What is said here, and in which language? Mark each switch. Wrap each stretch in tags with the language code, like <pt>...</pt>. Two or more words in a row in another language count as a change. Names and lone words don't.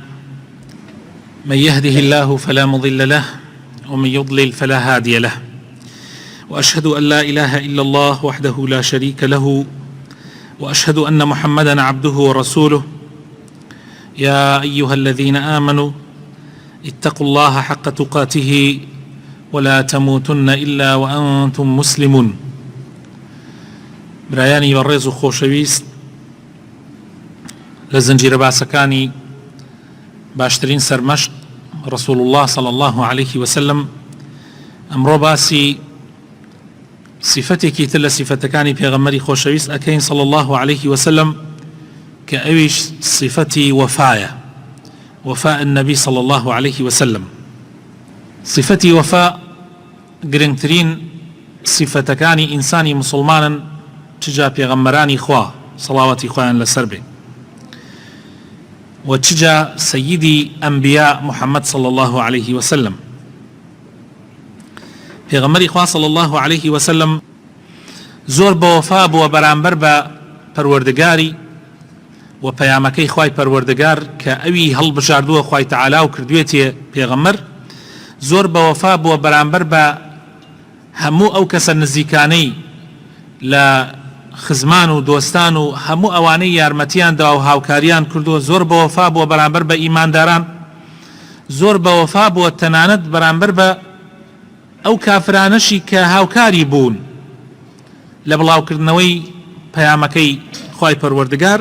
<ar>من يهده الله فلا مضل له ومن يضلل فلا هادي له، وأشهد أن لا إله إلا الله وحده لا شريك له، وأشهد أن محمدا عبده ورسوله. يا أيها الذين آمنوا اتقوا الله حق تقاته ولا تموتن إلا وأنتم مسلمون.</ar> <ckb>برایانی بەڕێز و خۆشەویست، لە زنجیرە باسەکانی باشترین سەرمەشق</ckb> <ar>رسول الله صلى الله عليه وسلم،</ar> <ckb>ئەمڕۆ باسی صفەتێکی تر لە صفەتەکانی پێغەمبەری خۆشەویست ئەکەین</ckb> <ar>صلى الله عليه وسلم،</ar> <ckb>کە ئەویش صفەتی وەفایە،</ckb> <ar>وفاء النبي صلى الله عليه وسلم.</ar> <ckb>صفتي وفاء گرنگترین صفتەکانی ئینسانی مسلمانن چجا پێغەمبەرانی خوا سەڵاوەتی خۆیان لەسەر بێ، و چجا سەیدی ئەنبیا محەممەد صلى الله عليه وسلم. پێغەمبەری خوا</ckb> <ar>صلى الله عليه وسلم</ar> <ckb>زۆر بە وەفا بووە بەرامبەر بە پەروەردگاری و پەیامەکەی خوای پەروەردگار کە ئەوی هەڵبژاردووە خوای تەعالا و کردوێتێ پێغەمبەر، زۆر بە وەفا بووە بەرامبەر بە هەموو ئەو کەسە نزیکانەی لە خزمان و دۆستان و هەموو ئەوانەی یارمەتیان دا و هاوکاریان کردووە، زۆر بە وەفا بووە بەرامبەر بە ئیمانداران، زۆر بە وەفا بووە تەنانەت بەرامبەر بە ئەو کافرانەشی کە هاوکاری بوون لە بڵاوکردنەوەی پەیامەکەی خوای پەروەردگار.</ckb>